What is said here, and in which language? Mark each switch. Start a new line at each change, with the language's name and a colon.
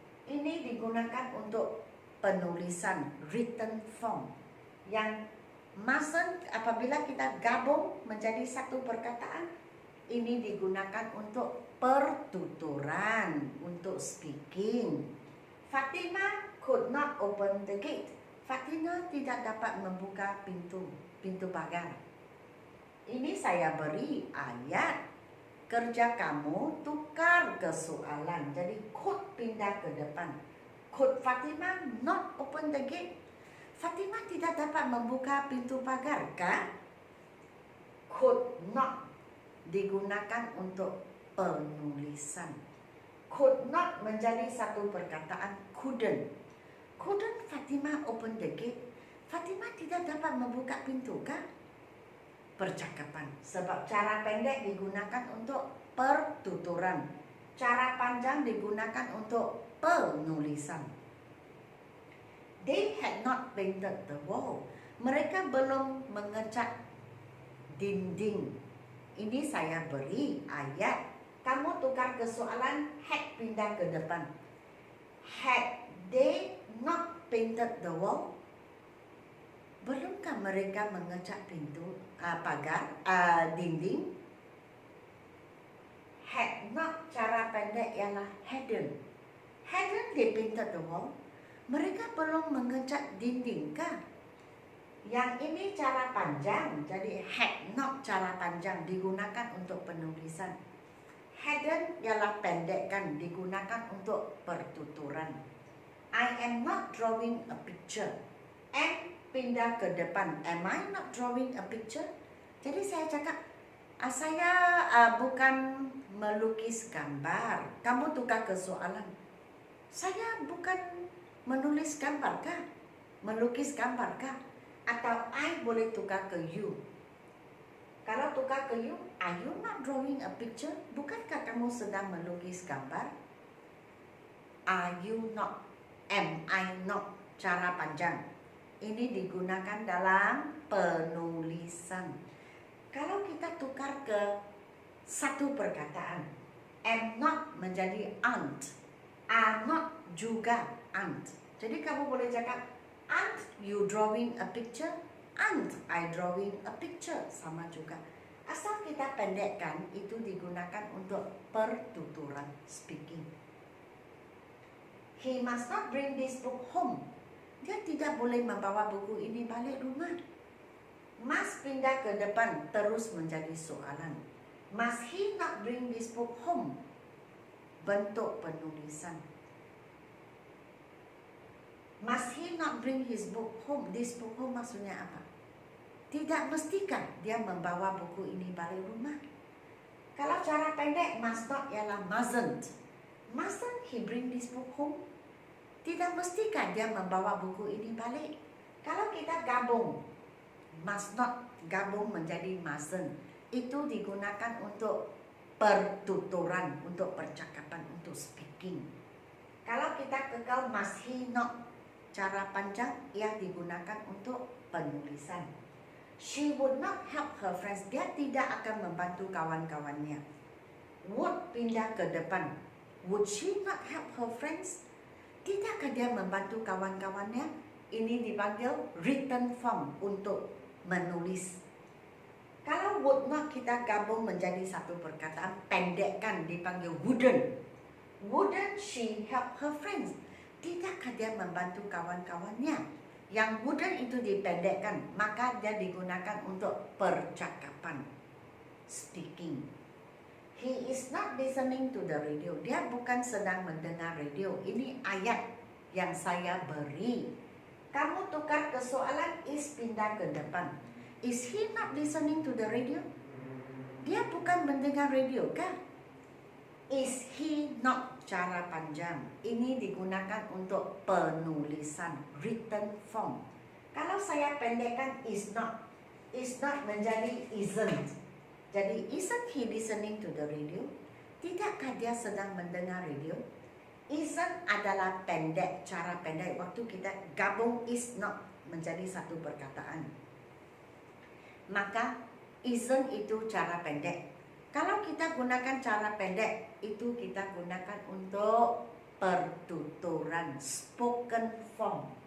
Malay: Ini digunakan untuk penulisan,
English: written form.
Malay: Yang mustn't apabila kita gabung menjadi satu perkataan, ini digunakan untuk pertuturan, untuk speaking.
English: Fatima could not open the gate.
Malay: Fatima tidak dapat membuka pintu pagar. Ini saya beri ayat. Kerja kamu tukar kesoalan. Jadi could pindah ke depan.
English: Could Fatima not open the gate?
Malay: Fatima tidak dapat membuka pintu pagar, kah? Could not digunakan untuk penulisan. Could not menjadi satu perkataan couldn't.
English: Couldn't Fatima open the gate?
Malay: Fatima tidak dapat membuka pintu, kah? Percakapan. Sebab cara pendek digunakan untuk pertuturan. Cara panjang digunakan untuk penulisan.
English: They had not painted the wall.
Malay: Mereka belum mengecat dinding. Ini saya beri ayat. Kamu tukar kesoalan, had pindah ke depan.
English: Had they not painted the wall?
Malay: Belumkah mereka mengecat pintu, pagar, dinding? Had not, cara pendek ialah hadn't.
English: Hadn't they painted the wall?
Malay: Mereka belum mengecat dinding, kah? Yang ini cara panjang, jadi had not cara panjang digunakan untuk penulisan. Hadn't ialah pendek kan, digunakan untuk pertuturan.
English: I am not drawing a picture.
Malay: Am pindah ke depan.
English: Am I not drawing a picture?
Malay: Jadi saya cakap, saya bukan melukis gambar. Kamu tukar kesoalan. Saya bukan menulis gambar kah? Melukis gambar kah? Atau I boleh tukar ke you. Kalau tukar ke you,
English: are you not drawing a picture?
Malay: Bukankah kamu sedang melukis gambar?
English: Are you not? Am I not?
Malay: Cara panjang. Ini digunakan dalam penulisan. Kalau kita tukar ke satu perkataan, am not menjadi aren't, are not juga aren't. Jadi kamu boleh cakap,
English: aren't you drawing a picture? Aren't I drawing a picture?
Malay: Sama juga. Asal kita pendekkan, itu digunakan untuk pertuturan speaking.
English: He must not bring this book home.
Malay: Dia tidak boleh membawa buku ini balik rumah. Must pindah ke depan terus menjadi soalan.
English: Must he not bring this book home?
Malay: Bentuk penulisan.
English: Must he not bring his book home? This book home
Malay: maksudnya apa? Tidak mestikah dia membawa buku ini balik rumah? Kalau cara pendek, must not ialah mustn't.
English: Mustn't he bring this book home?
Malay: Tidak mestikah dia membawa buku ini balik? Kalau kita gabung, must not gabung menjadi mustn't. Itu digunakan untuk pertuturan, untuk percakapan, untuk speaking. Kalau kita kekal must he not, cara panjang ia digunakan untuk penulisan.
English: She would not help her friends.
Malay: Dia tidak akan membantu kawan-kawannya. Would pindah ke depan.
English: Would she not help her friends?
Malay: Tidakkah dia membantu kawan-kawannya? Ini dipanggil
English: written form
Malay: untuk menulis. Kalau would not kita gabung menjadi satu perkataan, pendekkan dipanggil wouldn't.
English: Wouldn't she help her friends?
Malay: Tidakkah dia membantu kawan-kawannya? Yang wouldn't itu dipendekkan, maka dia digunakan untuk percakapan, speaking.
English: He is not listening to the radio.
Malay: Dia bukan sedang mendengar radio. Ini ayat yang saya beri. Kamu tukar ke soalan, is pindah ke depan.
English: Is he not listening to the radio?
Malay: Dia bukan mendengar radio kah?
English: Is he not,
Malay: cara panjang. Ini digunakan untuk penulisan,
English: written form.
Malay: Kalau saya pendekkan is not menjadi isn't.
English: Jadi, isn't he listening to the radio?
Malay: Tidakkah dia sedang mendengar radio? Isn't adalah pendek, cara pendek. Waktu kita gabung is not menjadi satu perkataan. Maka, isn't itu cara pendek. Kalau kita gunakan cara pendek, itu kita gunakan untuk pertuturan,
English: spoken form.